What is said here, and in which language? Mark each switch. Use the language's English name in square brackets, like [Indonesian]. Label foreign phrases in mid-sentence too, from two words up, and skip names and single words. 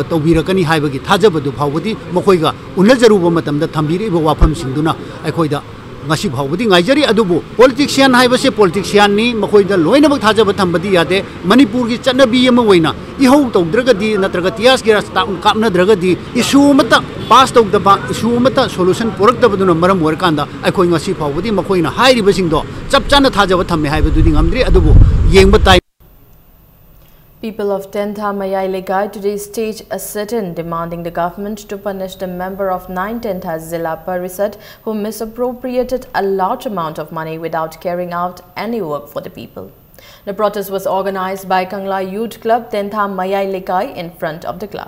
[Manipuri] tawbirakani haibagi thajabadu phawbudi makhoi ga unajaruba matamda thambiri ba wafam singduna akhoi da ngasi phawbudi ngaijari adubu politician haibase politician ni makhoi da loina bak thajaba thambadi yade Manipur gi chanabi ama oina ihou tawdragadi natraga tias gi rasta kapna dragadi issue mata pass tawdaba issue mata solution poraktabaduna maram warkanda akhoi ngasi phawbudi makhoina hairiba singdo chapchana thajaba thamme haibadudi ngamdri adubu yengba tai. [English] People of Tentha Mayai Legai today staged a sit-in demanding the government to punish the member of 9 Tentha Zilla Parisad who misappropriated a large amount of money without carrying out any work for the people. The protest was organized by Kangla Youth Club Tentha Mayai Legai in front of the club.